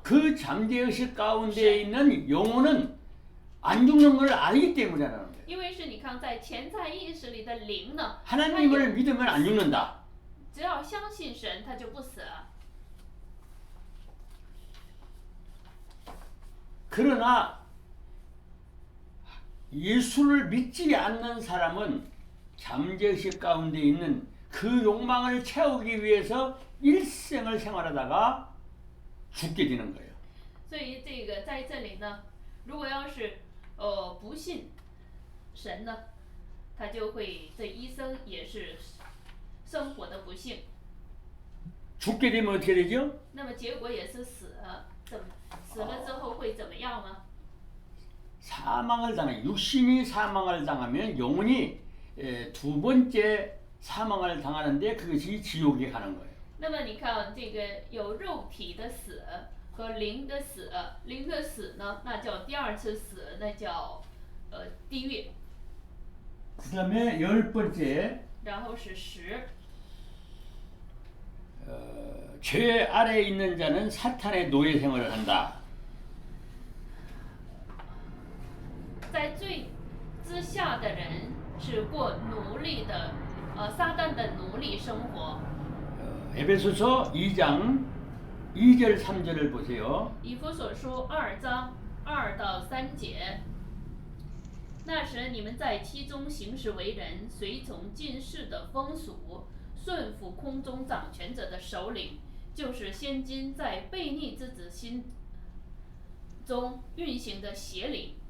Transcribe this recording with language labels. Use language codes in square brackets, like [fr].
[ko] 그 잠재의식 가운데 있는 영혼은 안 죽는 걸 알기 때문이라는 거예요. [zh] 因为是你看，在潜在意识里的灵呢， [ko] 하나님을 믿으면 안 죽는다. [zh] 只要相信神，他就不死。 [ko] 그러나 예수를 믿지 않는 사람은 잠재의식 가운데 있는 그 욕망을 채우기 위해서 일생을 생활하다가 죽게 되는 거예요. [zh] 所以这个在这里呢，如果要是不信神呢，他就会这一生也是生活的不幸， [ko] 죽게 되면 어떻게 되죠? [zh] 那么结果也是死了。死了之后会怎么样呢？ [ko] 사망을 당해 육신이 사망을 당하면 영혼이 두 번째 사망을 당하는데 그것이 지옥에 가는 거예요. [zh] 那么你看，这个有肉体的死和灵的死，灵的死呢，那叫第二次死，那叫地狱。 [ko] 그다음에 열 번째 [zh] 然后是十， [ko] 죄 아래에 있는 자는 사탄의 노예 생활을 한다. [zh] 在罪之下的人是过奴隶的，撒旦的奴隶生活。 [ko] 에베소서 2장 2절 3절을 보세요. [zh] 以弗所书2章2到3节。那时你们在其中行事为人，随从今世的风俗，顺服空中掌权者的首领，就是现今在悖逆之子心中运行的邪灵。